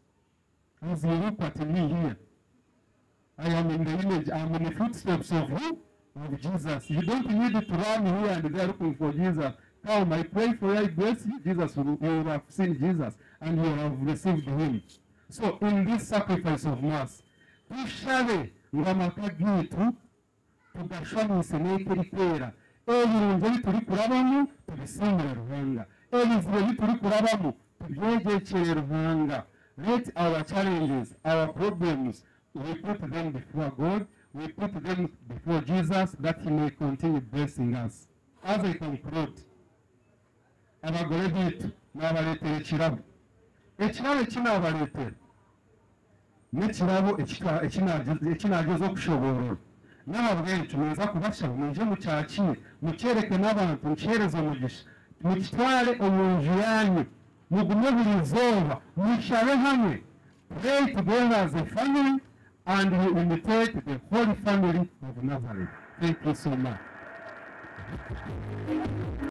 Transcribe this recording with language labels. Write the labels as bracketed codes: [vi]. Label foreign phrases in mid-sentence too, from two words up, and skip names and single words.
[en] As you look at me here, I am in the image, I am in the footsteps of who? Of Jesus. You don't need to run here and there looking for Jesus. Come, I pray for you, I bless you. Jesus, you will have seen Jesus and you will have received him. So, in this sacrifice of Mass, [nyn] tushave ngamakagitu tugashwamise n'ekerikwera ebirungo bituri kurabamo tubisimbire ruhanga ebiziro bituri kurabamo tubyegekere ruhanga. [en] Let our challenges, our problems, we put them before God, we put them before Jesus, that he may continue blessing us. As I conclude, [nyn] abagore bitu n'abaletera ekirabo ekinabaletera n'ekirabo ekinageza okushoborora n'ababwire tumeza kubasaba muje mukyakire mukyereke n'abantu mukyereze omugisha mukitware omunju yanyu mugume buri izooba mushabe hamwe. [en] Pray together as a family and we imitate the Holy Family of Nazareth. Thank you so much.